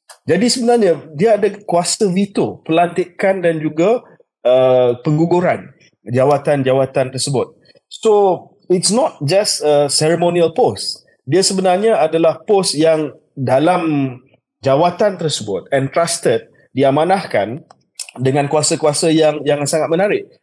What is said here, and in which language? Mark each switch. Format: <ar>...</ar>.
<ms>Jadi sebenarnya dia ada kuasa veto pelantikan dan juga pengguguran jawatan-jawatan tersebut.</ms> <en>So it's not just a ceremonial post.</en> <ms>Dia sebenarnya adalah post yang dalam jawatan tersebut entrusted, diamanahkan dengan kuasa-kuasa yang sangat menarik.</ms>